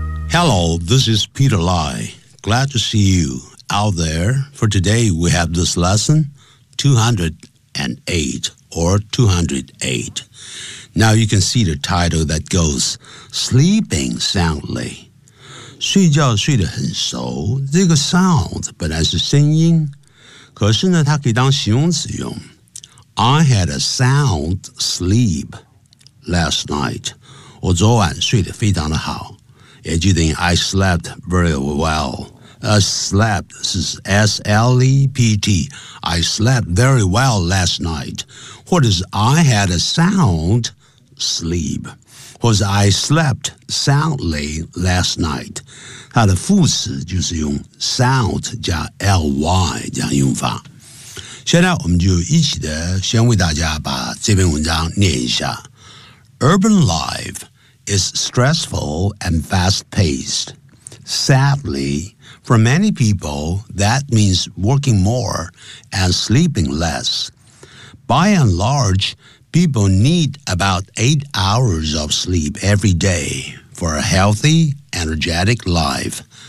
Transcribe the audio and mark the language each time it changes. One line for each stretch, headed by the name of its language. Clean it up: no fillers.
English: Hello, this is Peter Lai. Glad to see you out there. For today, we have this lesson 208 or 208. Now you can see the title that goes Sleeping Soundly.
Chinese: 睡觉睡得很熟，这个 sound 本来是声音，可是呢，它可以当形容词用。
English: I had a sound sleep last night.
Chinese: 我昨晚睡得非常的好。也就等于
English: I slept very well. Slept 是 S-L-E-P-T. I slept very well last night.
Chinese: 或者是
English: I had a sound sleep.
Chinese: 或者
English: I slept soundly last night.
Chinese: 它的副词就是用 sound 加 L-Y 这样用法。现在我们就一起的先为大家把这篇文章念一下。
English: Urban Life. Is stressful and fast-paced. Sadly, for many people, that means working more and sleeping less. By and large, people need about 8 hours of sleep every day for a healthy, energetic life.